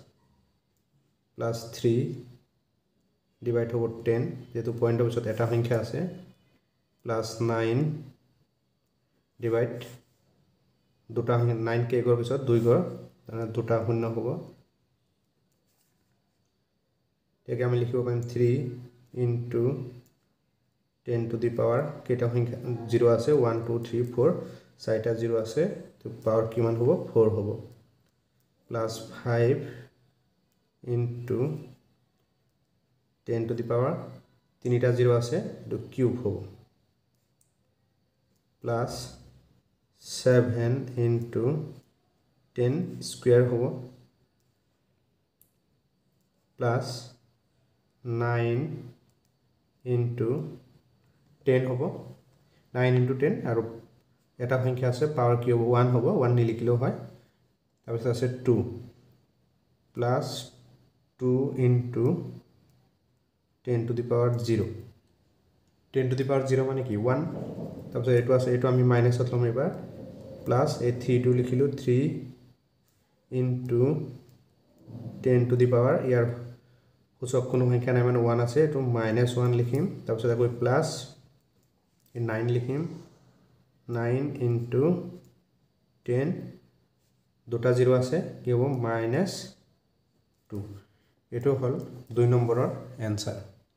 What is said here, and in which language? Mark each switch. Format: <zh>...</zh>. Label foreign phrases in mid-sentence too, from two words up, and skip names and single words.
<as>3 ডিভাইড হ'ব 10 যেহেতু পয়েন্টৰ পিছত এটা সংখ্যা আছে প্লাস 9 ডিভাইড দুটা 9 কে গৰ পিছত 2 গৰ দুটা শূন্য হ'ব একে আমি লিখিব পাৰিম 3</as> <en>into 10 to the power</en> <as>কেটা সংখ্যা 0 আছে 1 2 3 4 চাৰিটা 0 আছে তো পাওয়ার কিমান হ'ব 4 হ'ব প্লাস 5</as> <en>into 10 to the power</en> <as>তিনিটা 0 আছে তো কিউব হ'ব প্লাস 7 into 10 স্কয়ার হ'ব প্লাস 9 into 10 হ'ব 9 into 10 আৰু এটা সংখ্যা আছে পাওয়ার কি হ'ব 1 হ'ব 1 নিলিখিলেও হয় তাৰপিছত আছে 2 প্লাস 2</as> <en>into 10 to the</en> <as>power 0 10 to the power 0 মানে কি 1 তাৰপিছত এটো আছে এটো আমি মাইনাসত লম এবাৰ প্লাস এই 3 টো লিখিলো 3</as> <en>into 10 to the power</en> <as>ইয়াৰ সূচক কোনো সংখ্যা নাই মানে 1 আছে এটো -1 লিখিম তাৰপিছত আকৌ প্লাস 9 লিখিম 9 into 10 দুটা 0 আছে কি হ'ব -2 এটো হল 2 নম্বৰৰ এনসার</as>